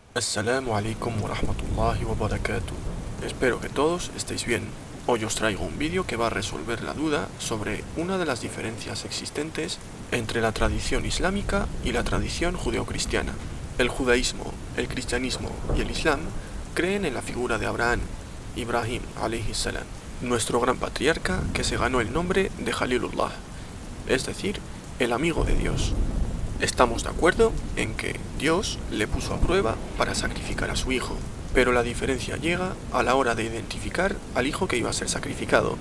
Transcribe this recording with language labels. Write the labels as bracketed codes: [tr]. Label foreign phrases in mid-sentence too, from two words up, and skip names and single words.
[ar] السلام عليكم ورحمة الله وبركاته. [es] Espero que todos estéis bien. Hoy os traigo un vídeo que va a resolver la duda sobre una de las diferencias existentes entre la tradición islámica y la tradición judeocristiana. El judaísmo, el cristianismo y el islam creen en la figura de Abraham, [ar] إبراهيم عليه السلام, [es] nuestro gran patriarca que se ganó el nombre de Jalilullah, es decir, el amigo de Dios. Estamos de acuerdo en que Dios le puso a prueba para sacrificar a su hijo, pero la diferencia llega a la hora de identificar al hijo que iba a ser sacrificado.